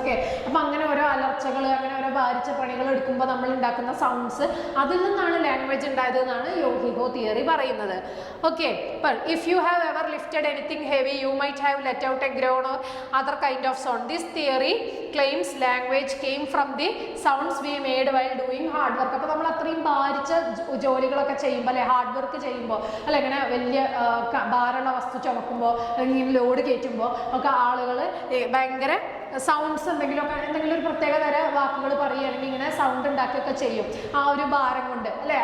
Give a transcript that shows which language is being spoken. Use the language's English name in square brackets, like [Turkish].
[Malayalam] Okay, അപ്പോൾ അങ്ങനെ ഓരോ അലർച്ചകൾ, അങ്ങനെ ഓരോ ഭാരിച്ച പണികൾ എടുക്കുമ്പോൾ നമ്മൾ ഉണ്ടാക്കുന്ന സൗണ്ട്സ്, അതിൽ നിന്നാണ് ലാംഗ്വേജ് ഉണ്ടായത് എന്നാണ് യോഹിഹോ തിയറി പറയുന്നത്. [English] Okay, if you have ever lifted anything heavy, you might have let out a groan or other kind of sound. This theory claims language came from the sounds we made while doing hard work. [Malayalam] അപ്പോൾ നമ്മൾ അത്രയും ഭാരിച്ച ജോലികളൊക്കെ ചെയ്യുമ്പോൾ അല്ലെ, hard work ചെയ്യുമ്പോൾ അല്ലെ, ഇങ്ങനെ വലിയ ഭാരമുള്ള വസ്തു ചുമക്കുമ്പോൾ അല്ലെങ്കിൽ ലോഡ് കയറ്റുമ്പോൾ ഒക്കെ ആളുകൾ ഭയങ്കര സൗണ്ട്സ് എന്തെങ്കിലും ഒരു പ്രത്യേക തരം വാക്കുകൾ പറയുക, അല്ലെങ്കിൽ ഇങ്ങനെ സൗണ്ട് ഉണ്ടാക്കുകയൊക്കെ ചെയ്യും ആ ഒരു ഭാരം കൊണ്ട് അല്ലേ.